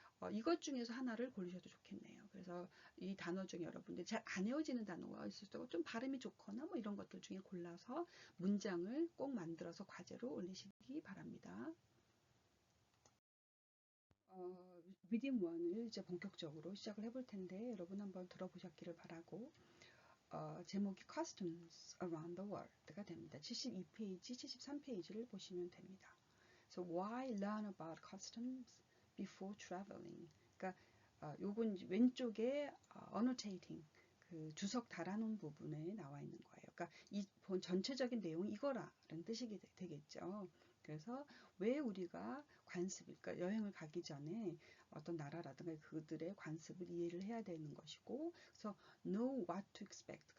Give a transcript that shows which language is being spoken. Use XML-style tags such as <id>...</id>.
<ko>이것 중에서 하나를 고르셔도 좋겠네요. 그래서 이 단어 중에 여러분들 잘 안 외워지는 단어가 있을 때고 좀 발음이 좋거나 뭐 이런 것들 중에 골라서 문장을 꼭 만들어서 과제로 올리시기 바랍니다. 리딩 1을 이제 본격적으로 시작을 해볼 텐데 여러분 한번 들어보셨기를 바라고 제목이 Customs Around the World가 됩니다. 72페이지, 73페이지를 보시면 됩니다.</ko> <en>So why learn about customs before traveling?</en> <ko>그러니까 요건 왼쪽에 annotating 그 주석 달아놓은 부분에 나와 있는 거예요. 그러니까 이 전체적인 내용이 이거라는 뜻이 되겠죠. 그래서 왜 우리가 관습, 그러니까 여행을 가기 전에 어떤 나라라든가 그들의 관습을 이해를 해야 되는 것이고, 그래서</ko> <en>know what to expect.</en>